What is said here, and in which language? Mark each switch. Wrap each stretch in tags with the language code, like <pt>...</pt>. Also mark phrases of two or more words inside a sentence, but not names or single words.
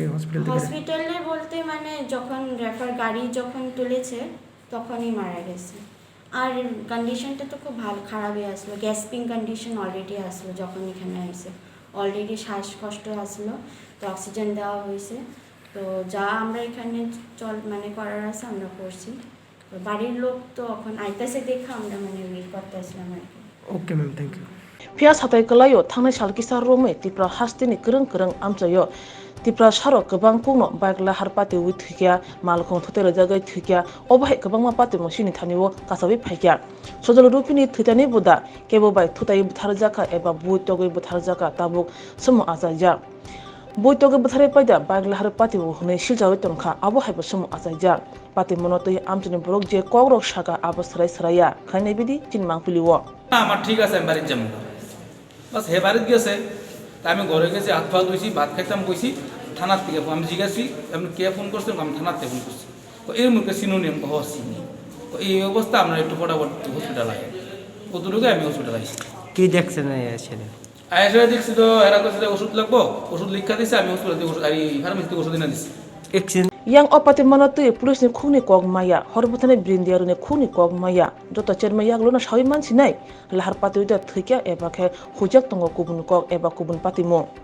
<bn>হসপিটালে বলতে মানে যখন রেফার গাড়ি যখন তুলেছে তখনই মারা গেছে আর কন্ডিশনটা তো খুব খারাপই আসলো</bn> <en>gasping condition already</en> <bn>আসলো যখন এখানে আসছে অলরেডি শ্বাসকষ্ট আসলো তো অক্সিজেন দেওয়া হয়েছে তো যা আমরা এখানে মানে করার আছে আমরা করছি তো বাড়ির লোক তো এখন আইতাছে দেখা আমরা মানে ওয়েট করতেছিলাম আর কি।</bn> <en>okay ma'am thank you.</en> <trp>Pias hatai kelayo thangnai salkisa rome tipra hastini kereng amchayo tipra sharok gobang kungno baik lahar pati wi thikya malkhong thotela jagai thikya obai gobang ma pati mosini thaniwo kasabi phaikya sojol rupini thitani buda kebo bai thutai buthar jaka eba bui togoi buthar jaka tabuk sumo ajaja bui togoi buthare paida baik lahar pati wo hune siljawi tongkha abo haibo sumo ajaja pati monotoi amchini borok je kogrok shaka abo sarai khainai bidi chinmang puliwo</trp> <bn>আমার ঠিক আছে আমি বাড়ির যাবো বাস হে বাড়িত গেছে তা আমি ঘরে গেছি হাত পা ধুইছি ভাত খাইতাম কইছি থানার থেকে আমি জিজ্ঞাসি আপনি কে ফোন করছেন আমি থানার থেকে ফোন করছি তো এর মুখে সিনোনিয়াম চিনি তো এই অবস্থা আমরা একটু ফটাফট হসপিটাল আই কতটুকু আমি হসপিটাল আইছি। কি দেখছেন ছেলে? আইসা দেখছি তো এরা কাছে ওষুধ লাগবো ওষুধ লিখা দিছে আমি হসপিটাল থেকে ওষুধ আর ফার্মেসি থেকে ওষুধ এনে দিছি।</bn> <trp>yang opati manatui pulis ni khuni kog maya horbutane brindiaru ni khuni kog maya joto cherma yaglona shawi mansi nai lahar pati uda thikya eba khe hujak tongo kubun kog eba kubun patimo</trp>